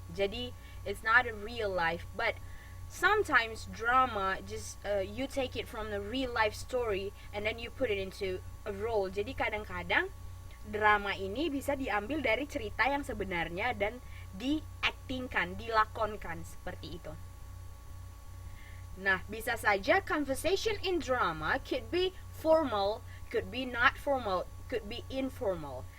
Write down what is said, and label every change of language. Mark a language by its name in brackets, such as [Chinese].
[English] Jadi it's not a real life, but sometimes drama just you take it from the real life story and then you put it into a role. [Indonesian] Jadi kadang-kadang drama ini bisa diambil dari cerita yang sebenarnya dan diaktingkan, dilakonkan seperti itu. Nah, bisa saja [English] conversation in drama could be formal, could be not formal, could be informal.